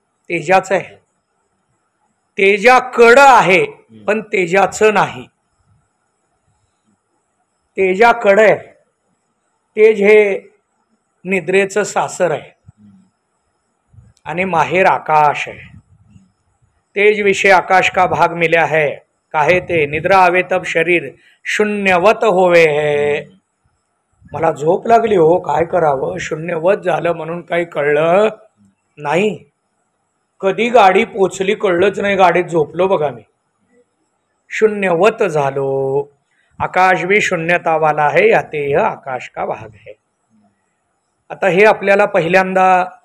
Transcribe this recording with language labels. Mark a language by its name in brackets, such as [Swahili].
[Marathi] तेजाचं आहे. तेजाकडं आहे पण तेजाचं नाही. तेजाकडं आहे. तेज हे निद्रेचं सासर आहे आणि माहेर आकाश आहे. [Hindi] तेज विषय आकाश का भाग मिला है, काहे ते निद्रा आवे तब शरीर शून्यवत होवे है. [Marathi] मला झोप लागली हो, काय करावं? शून्यवत झालं म्हणून काही कळलं नाही. कधी गाडी पोचली कळलंच नाही. गाडीत झोपलो बघा मी. शून्यवत झालो. [Hindi] आकाश भी शून्यता वाला है, याते यह आकाश का भाग है. [Marathi] आता हे आपल्याला पहिल्यांदा